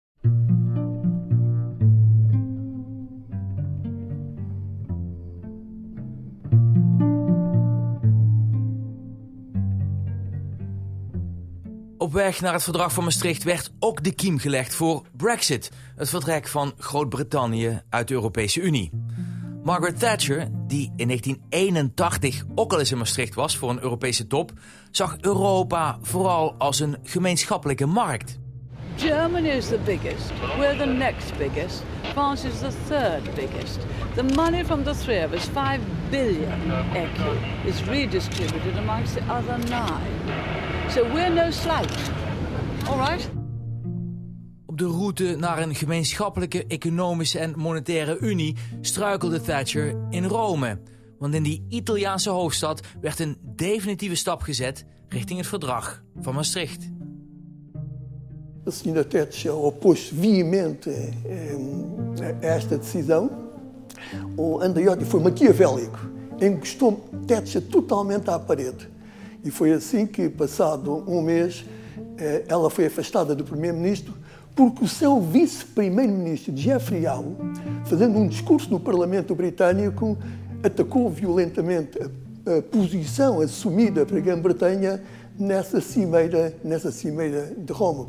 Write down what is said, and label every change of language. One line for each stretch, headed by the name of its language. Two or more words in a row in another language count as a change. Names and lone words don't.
Dutch: Op weg naar het verdrag van Maastricht werd ook de kiem gelegd voor Brexit. Het vertrek van Groot-Brittannië uit de Europese Unie. Margaret Thatcher, die in 1981 ook al eens in Maastricht was voor een Europese top, zag Europa vooral als een gemeenschappelijke markt.
English: Germany is the biggest. We're the next biggest. France is the third biggest. The money from the three of us, 5 billion ECU, is redistributed amongst the other 9. So we're no slouch. All right?
Dutch: Op de route naar een gemeenschappelijke economische en monetaire unie struikelde Thatcher in Rome. Want in die Italiaanse hoofdstad werd een definitieve stap gezet richting het verdrag van Maastricht.
Portuguese: A senhora Thatcher opôs-se veemente a esta decisão. O Andreotti foi maquiavélico, encostou Thatcher totalmente à parede. E foi assim que, passado mês, ela foi afastada do primeiro-ministro, porque o seu vice-primeiro-ministro, Geoffrey Howe, fazendo discurso no Parlamento Britânico, atacou violentamente a posição assumida para a Grã-Bretanha nessa cimeira de Roma.